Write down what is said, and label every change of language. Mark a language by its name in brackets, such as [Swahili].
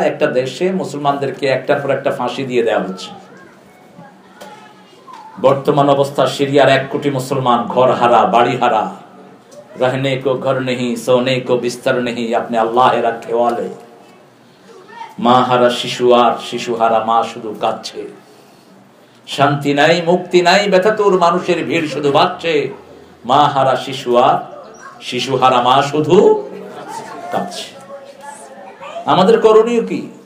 [Bangla] একটা দেশে মুসলমানদেরকে একটার পর একটা ফাঁসি দিয়ে দেওয়া হচ্ছে। বর্তমান অবস্থা, সিরিয়ার 1 কোটি মুসলমান ঘর হারা, বাড়ি হারা, [Hindi] रहने को घर नहीं, सोने को बिस्तर नहीं, अपने अल्लाह रखे वाले। [Bangla] মা হারা শিশু, আর শিশু হারা মা শুধু কাঁদছে। শান্তি নাই, মুক্তি নাই, ব্যথাতুর মানুষের ভিড় শুধু বাড়ছে। মা হারা শিশু, আর শিশু হারা মা শুধু কাঁদছে। আমাদের করণীয় কি?